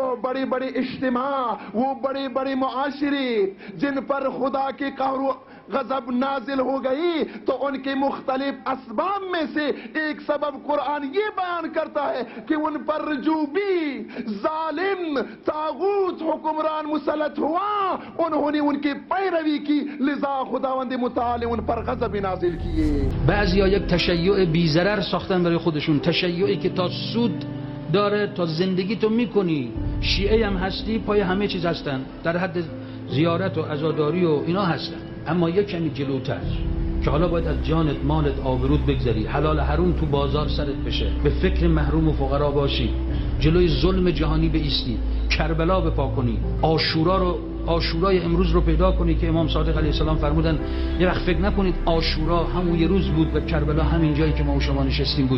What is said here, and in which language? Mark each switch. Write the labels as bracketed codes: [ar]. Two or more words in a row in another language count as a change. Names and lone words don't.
[hi] बड़े बड़े इज्तिमा, वो बड़े बड़े मुआशरे जिन पर खुदा के कहर गजब नाजिल हो गई, तो उनके मुख्तलिफ असबाब में से एक सबब कुरान ये बयान करता है कि उन पर जो भी जालिम तागूत हुक्मरान मुसलत हुआ, उन्होंने उनकी पैरवी की, लिजा खुदावंद मुताल उन पर गजब नाजिल किए। [fa] بعضیا یک تشیع بی‌ضرر ساختن برای خودشون، تشیعی که تا سود داره، تا زندگی تو میکنی، شیعه هم هستی، پای همه چیز هستن، در حد زیارت و عزاداری و اینا هستن. اما یک کمی جلوتر که حالا باید از جانت، مالت، آبرود بگذری، حلال حروم تو بازار سرت بشه، به فکر محروم و فقرا باشی، جلوی ظلم جهانی بایستی، کربلا بپا کنی، آشورای امروز رو پیدا کنی که امام صادق [ar] علیه السلام [fa] فرمودن یه وقت فکر نکنید آشورا همون یه روز بود و کربلا همین جایی که ما و شما نشستیم بود.